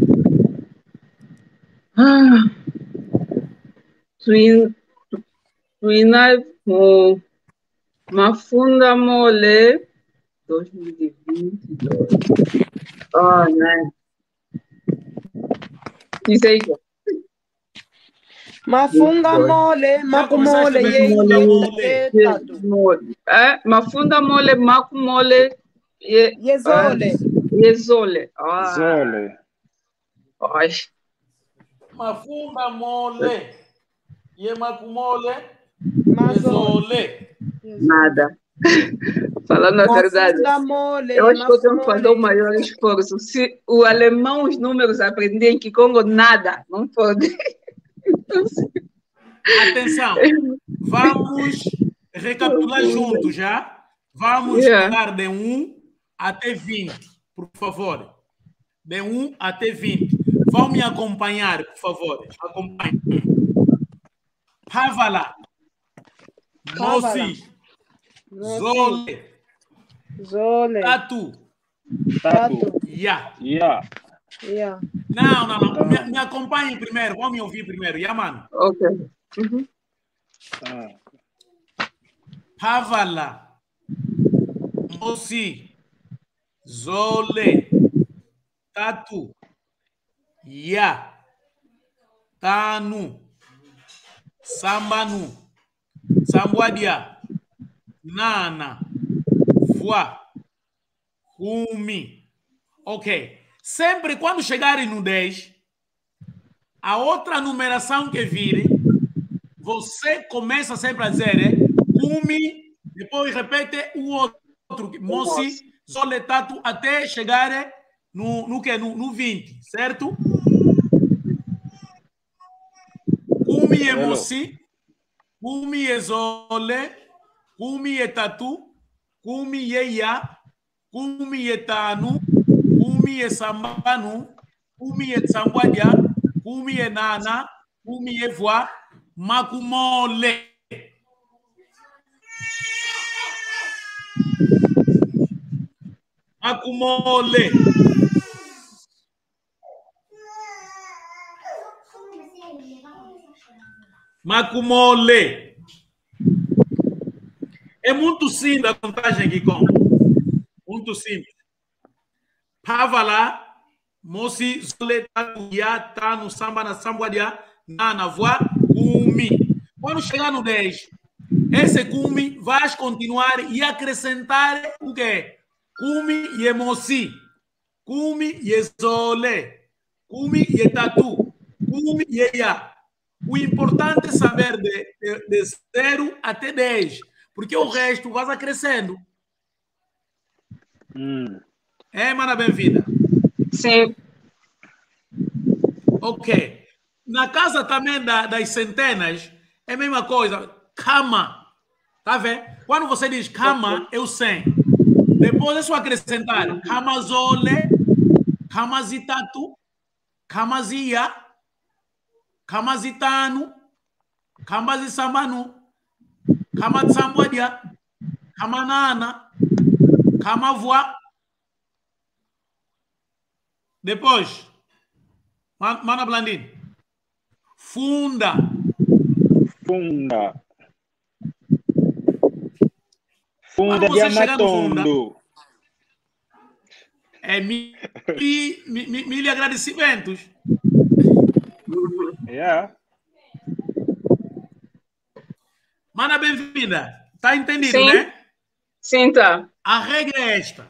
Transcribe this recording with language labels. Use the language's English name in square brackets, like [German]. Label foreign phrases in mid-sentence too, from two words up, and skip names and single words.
[Portuguese] Tuina com Mafunda Mole 2022. Oh, né? Diz aí. [Kongo] Mafunda mole, makumole, mafunda mole, makumole, yezole. Yezole. Zole. Ai. Mafunda mole, ye makumole, Yezole. [Portuguese] Nada. Falando a verdade, [Kongo] Mole, [Portuguese] eu acho que eu tenho que fazer o maior esforço. Se o alemão, os números aprendem que Congo, nada, não pode. Atenção, vamos recapitular juntos já. Vamos falar de 1 até 20, por favor. De 1 até 20. Vão me acompanhar, por favor. Acompanhe. [Kongo] Havala. Mosi. Zole. Tatu. Ya. [Portuguese] Não. Me acompanhem primeiro. Vão me ouvir primeiro. Ya, mano. Ok. [Kongo] Havala. Mosi. Zole. Tatu. Ya. Tanu. Sambanu. Sambuadia. Nana. Voa. Kumi. [Portuguese] Ok. Sempre quando chegarem no 10, a outra numeração que vir, você começa sempre a dizer, Kumi, depois repete o outro, [Kongo] Mosi, Soletatu, [Portuguese] até chegar no 20, certo? [Kongo] Kumi é Mosi, Kumi é Zole, Kumi é Tatu, Kumi é Ya, Kumi é Tanu, Kumi é Sambanu, Kumi é Tsambwadia, Kumi é Nana, Kumi é Voa, Makumole. Makumole. Makumole. [Portuguese] É muito simples a contagem aqui, com. Muito simples. [Kongo] Pavala, Mosi, Zole, Tatu, Ya, Tanu, Samba, na Sambuadia, Nana, Voa, Kumi. [Portuguese] Quando chegar no 10, esse Kumi vai continuar e acrescentar o quê? [Kongo] Kumi e Mosi, Kumi e Zole, Kumi e Tatu, Kumi e Ya. [Portuguese] O importante é saber de 0 até 10, porque o resto vai crescendo. É, mana, bem-vinda. Sim. Ok. Na casa também das centenas, é a mesma coisa. Kama. Tá vendo? Quando você diz Kama, é o 100. Depois é só acrescentar [Kongo] Kamazole, Kamazitatu, Kamazia, Kamazitanu, Kamazisamanu, Kamatsambwadia, Kamanana, Kamavua. [Portuguese] Depois, Mana Blandine. [Kongo] Funda. Funda de Amatondo. [Portuguese] É mil agradecimentos. Yeah. Mana, bem-vinda. Tá entendido, sim, né? Sim, tá. A regra é esta.